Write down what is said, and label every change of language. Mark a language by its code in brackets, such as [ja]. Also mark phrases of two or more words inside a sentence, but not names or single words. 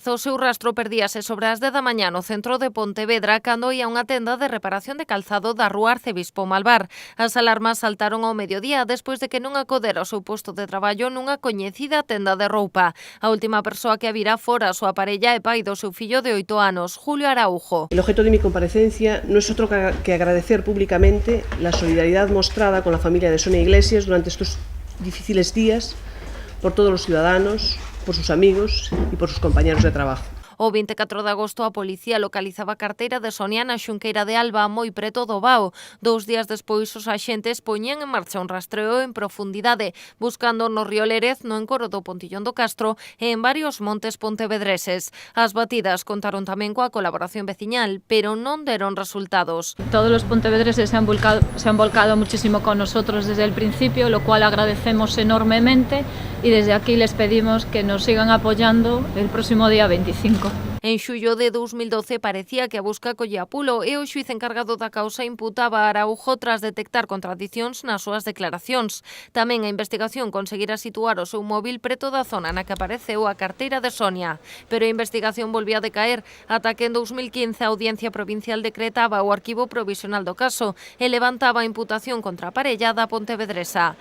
[gl] O seu rastro perdíase sobre as 10 da mañá no centro de Pontevedra cando ia a unha tenda de reparación de calzado da rúa Arcebispo Malvar. As alarmas saltaron ao mediodía despois de que non acodera ao seu posto de traballo nunha coñecida tenda de roupa. A última persoa que a vira fora a súa parella e pai do seu fillo de 8 anos, Julio Araujo. [es] El objeto de mi comparecencia no es otro que agradecer públicamente la solidaridad mostrada con la familia de Sonia Iglesias durante estos difíciles días, por todos los ciudadanos, por sus amigos y por sus compañeros de trabajo. [gl] O 24 de agosto a policía localizaba a carteira de Sonia na Xunqueira de Alba, moi preto do Bao. 2 días despois os axentes poñían en marcha un rastreo en profundidade, buscando no río Lérez, no encoro do Pontillón do Castro e en varios montes pontevedreses. As batidas contaron tamén coa colaboración veciñal, pero non deron resultados. [es] Todos los pontevedreses se han volcado muchísimo con nosotros desde el principio, lo cual agradecemos enormemente y desde aquí les pedimos que nos sigan apoyando el próximo día 25. [gl] En xullo de 2012 parecía que a busca collía pulo e o xuiz encargado da causa imputaba a Araujo tras detectar contradicións nas súas declaracións. Tamén a investigación conseguira situar o seu móvil preto da zona na que apareceu a carteira de Sonia. Pero a investigación volvía a decaer ata que en 2015 a Audiencia Provincial decretaba o arquivo provisional do caso e levantaba a imputación contra a parella da pontevedresa.